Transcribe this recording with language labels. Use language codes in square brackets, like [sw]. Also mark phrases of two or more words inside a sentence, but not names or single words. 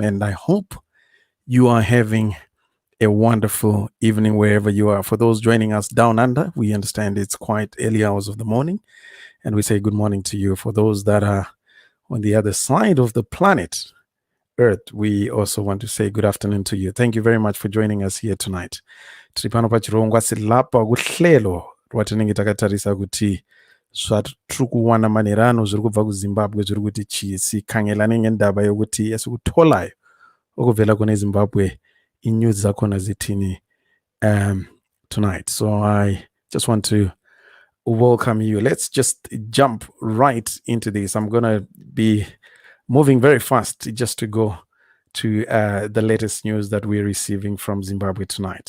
[en] And I hope you are having a wonderful evening wherever you are. For those joining us down under, we understand it's quite early hours of the morning, and we say good morning to you. For those that are on the other side of the planet, Earth, we also want to say good afternoon to you. Thank you very much for joining us here tonight. [sn] Tiri pano pachirongwa silapa kuhlelo rwatinenge takatarisa kuti zvatiri kuwana manerano zviri kubva kuzimbabwe zviri kuti [nd] chisikhangelane ngendaba yokuti esikutolayo okubvela kune zimbabwe in-news zakhona zithini [sn] tonight. [en] So I just want to welcome you. Let's just jump right into this. I'm going to be moving very fast just to go to the latest news that we're receiving from Zimbabwe tonight.